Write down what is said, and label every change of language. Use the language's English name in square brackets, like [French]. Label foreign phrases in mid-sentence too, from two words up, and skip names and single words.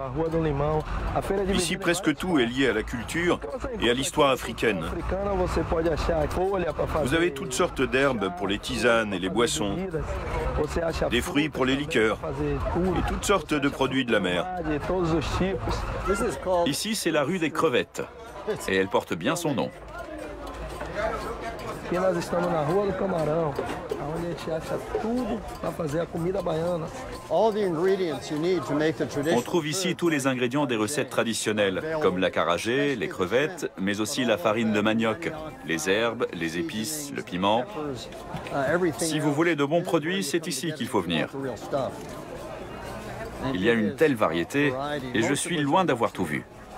[French] Ici, presque tout est lié à la culture et à l'histoire africaine. Vous avez toutes sortes d'herbes pour les tisanes et les boissons, des fruits pour les liqueurs, et toutes sortes de produits de la mer. Ici, c'est la rue des crevettes, et elle porte bien son nom. [Portuguese] Aqui nós estamos na Rua do Camarão, onde a gente acha tudo para fazer a comida baiana. [French] On trouve ici tous les ingrédients des recettes traditionnelles, comme l'acarajé, les crevettes, mais aussi la farine de manioc, les herbes, les épices, le piment. Si vous voulez de bons produits, c'est ici qu'il faut venir. Il y a une telle variété, et je suis loin d'avoir tout vu.